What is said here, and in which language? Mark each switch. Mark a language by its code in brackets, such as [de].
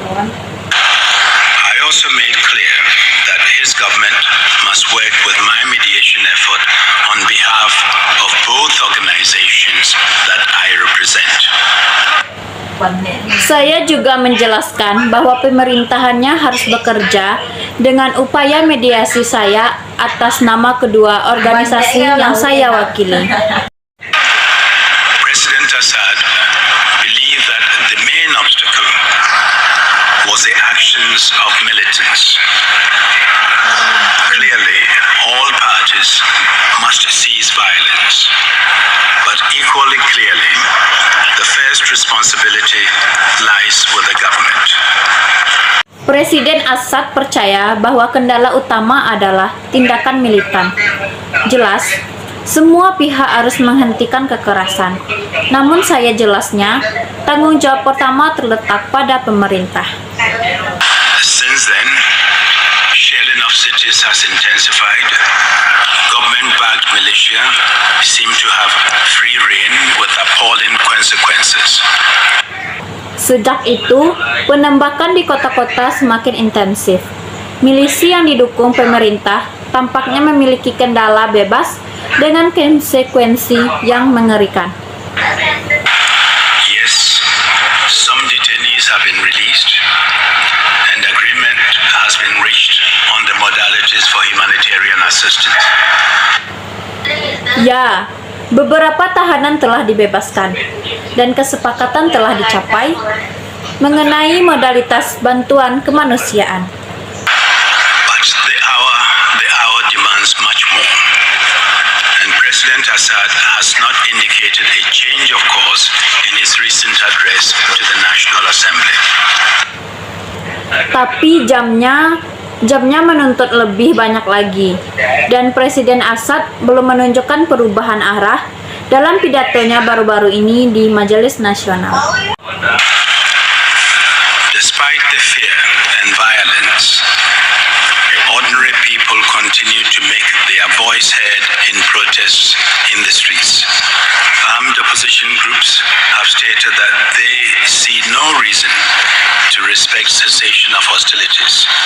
[en] I also made clear that his government must work with my mediation effort on behalf of both organizations that I represent. [id] Saya juga menjelaskan bahwa pemerintahannya harus bekerja dengan upaya mediasi saya atas nama kedua organisasi yang saya wakili. [en] President Assad believed that the main obstacle was the actions of militants. Clearly, all parties must cease violence, but equally clearly, the first responsibility lies with the government. [id] Presiden Assad percaya bahwa kendala utama adalah tindakan militan. Jelas, semua pihak harus menghentikan kekerasan. Namun saya jelasnya, tanggung jawab pertama terletak pada pemerintah. [en] Since then, shelling of cities has intensified. Government-backed militia seem to have free rein with appalling consequences. [id] Sejak itu, penembakan di kota-kota semakin intensif. Milisi yang didukung pemerintah tampaknya memiliki kendala bebas dengan konsekuensi yang mengerikan. [en] Yes, some detainees have been released and agreement has been reached on the modalities for humanitarian assistance. [id] Ya, beberapa tahanan telah dibebaskan dan kesepakatan telah dicapai mengenai modalitas bantuan kemanusiaan. [en] But the hour demands much more. And President Assad has not indicated a change of course in his recent address to the National Assembly. [id] Tapi jamnya menuntut lebih banyak lagi, dan Presiden Assad belum menunjukkan perubahan arah dalam pidatonya baru-baru ini di Majelis Nasional. [en] Despite the fear and violence, ordinary people continue to make their voice heard in protests in the streets. Armed opposition groups have stated that they see no reason to respect cessation of hostilities.